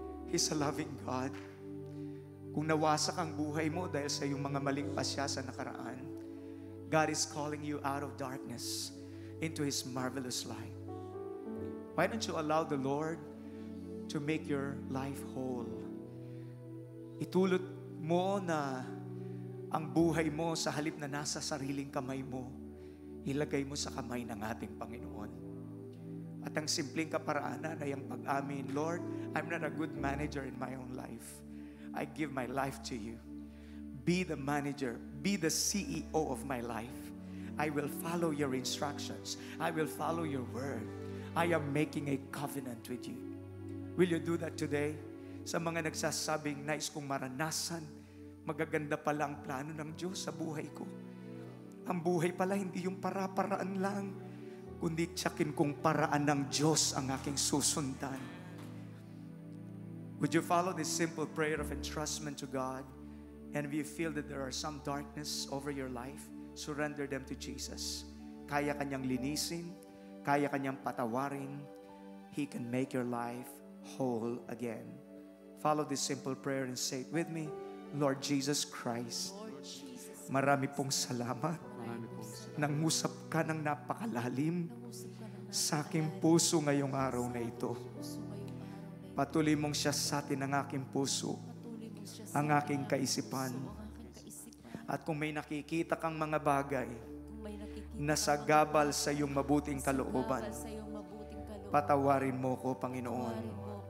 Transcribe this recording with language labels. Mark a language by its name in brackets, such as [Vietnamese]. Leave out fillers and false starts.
[English] He's a loving God. [Filipino] Kung nawasak ang buhay mo dahil sa iyong mga maling pasya sa nakaraan, [English] God is calling you out of darkness into His marvelous light. Why don't you allow the Lord to make your life whole? [Filipino] Itulot mo na ang buhay mo sa halip na nasa sariling kamay mo, ilagay mo sa kamay ng ating Panginoon. At ang simpleng kaparaanan ay ang pag-amin, [English] Lord, I'm not a good manager in my own life. I give my life to you. Be the manager. Be the CEO of my life. I will follow your instructions. I will follow your word. I am making a covenant with you. Will you do that today? [Filipino] Sa mga nagsasabing, nais kong maranasan, magaganda pala ang plano ng Diyos sa buhay ko. Ang buhay pala hindi yung para-paraan lang, kundi tiyakin kong paraan ng Diyos ang aking susundan. [English] Would you follow this simple prayer of entrustment to God? And if you feel that there are some darkness over your life, surrender them to Jesus. [Filipino] Kaya kanyang linisin, kaya kanyang patawarin. [English] He can make your life whole again. Follow this simple prayer and say it with me. [Filipino] Lord Jesus Christ, marami pong salamat. Nangusap ka ng napakalalim sa aking puso ngayong araw na ito. Patuloy mong siyasatin ang aking puso, ang aking kaisipan. At kung may nakikita kang mga bagay na sagabal sa iyong mabuting kalooban, patawarin mo ko, Panginoon.